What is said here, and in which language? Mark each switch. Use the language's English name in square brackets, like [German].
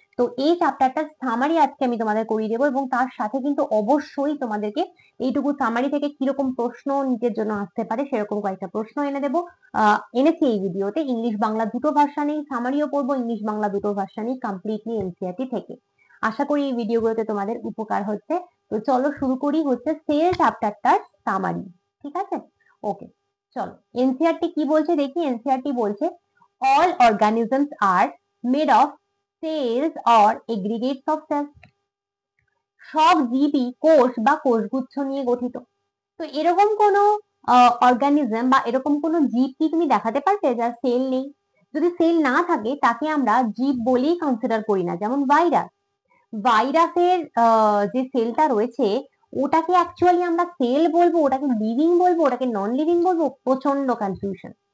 [Bangla] তো এই চ্যাপ্টারটার সামারি আজকে আমি তোমাদের করিয়ে দেবো, এবং তার সাথে কিন্তু অবশ্যই তোমাদেরকে এইটুকু সামারি থেকে কিরকম প্রশ্ন নিজের জন্য আসতে পারে সেরকম কয়েকটা প্রশ্ন এনে দেবো। এনেছি এই ভিডিওতে, ইংলিশ বাংলা দুটো ভার্সানেই সামারিও পড়বো, ইংলিশ বাংলা দুটো ভার্সানেই কমপ্লিটলি এনসিইআরটি থেকে। আশা করি এই ভিডিওগুলোতে তোমাদের উপকার হচ্ছে। তো চলো শুরু করি হচ্ছে সেল চ্যাপ্টারটার সামারি। ঠিক আছে, ওকে, চলো। এনসিইআরটি কি বলছে দেখি। এনসিইআরটি বলছে [English] all organisms are made of cells or aggregates of cells. [Bangla] সব জীবই কোষ বা কোষগুচ্ছ নিয়ে গঠিত। তো এরকম কোন অর্গানিজম বা এরকম কোন জীব কি তুমি দেখাতে পারবে যার সেল নেই? যদি সেল না থাকে তাকে আমরা জীব বলেই কনসিডার করি না। যেমন ভাইরাস, ভাইরাসের যে সেলটা রয়েছে ওটাকে অ্যাকচুয়ালি আমরা সেল বলবো, ওটাকে লিভিং বলবো, ওটাকে নন লিভিং বলবো, প্রচন্ড কনফিউশন।